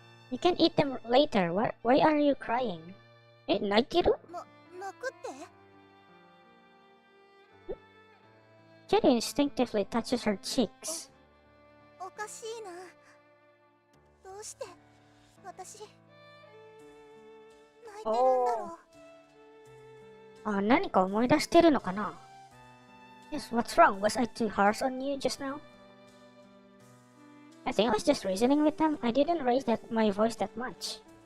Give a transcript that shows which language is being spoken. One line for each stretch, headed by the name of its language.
English: You can eat them later. Why are you crying?
Japanese: 泣いてる? 泣くって
English: Cherry instinctively touches her cheeks.
Japanese: おかしいな。どうして私泣いてるんだろう。何か思い出してるのかな?
English: Yes, what's wrong? Was I too harsh on you just now? I think I was just reasoning with them. I didn't raise my voice that much.